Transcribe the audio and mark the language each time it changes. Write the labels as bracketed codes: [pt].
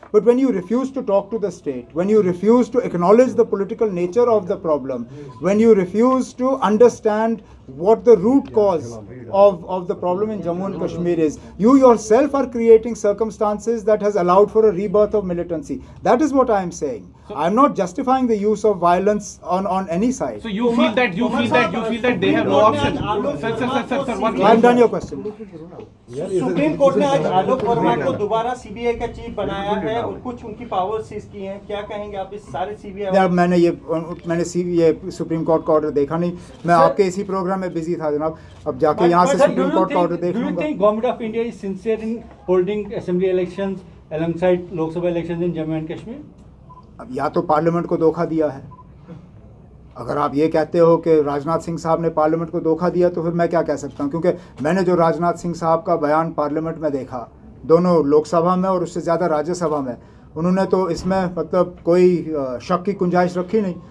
[en] But when you refuse to talk to the state, when you refuse to acknowledge the political nature of the problem, when you refuse to understand what the root cause of the problem in Jammu and Kashmir is, you yourself are creating circumstances that has allowed for a rebirth of militancy. That is what I am saying. I am not justifying the use of violence on any side. So you feel that they have no option. Sir, one I am done your question. [hi] Supreme court ने आज आलोक वर्मा को दोबारा CBI का chief बनाया है और कुछ उनकी पावर सीज की हैं। क्या कहेंगे आप इस सारे सीबीआई? मैंने ये सुप्रीम कोर्ट का ऑर्डर देखा नहीं। मैं आपके इसी प्रोग्राम में बिजी था जनाब। अब जाके यहाँ से सुप्रीम कोर्ट का ऑर्डर देख लूंगा। [en] Do you think Government of India is sincere in holding assembly elections alongside Lok Sabha elections in Jammu and Kashmir? [hi] अब या तो पार्लियामेंट को धोखा दिया है। अगर आप ये कहते हो कि राजनाथ सिंह साहब ने पार्लियामेंट को धोखा दिया तो फिर मैं क्या कह सकता हूँ, क्योंकि मैंने जो राजनाथ सिंह साहब का बयान पार्लियामेंट में देखा, दोनों लोकसभा में और उससे ज़्यादा राज्यसभा में, उन्होंने तो इसमें मतलब कोई शक की गुंजाइश रखी नहीं।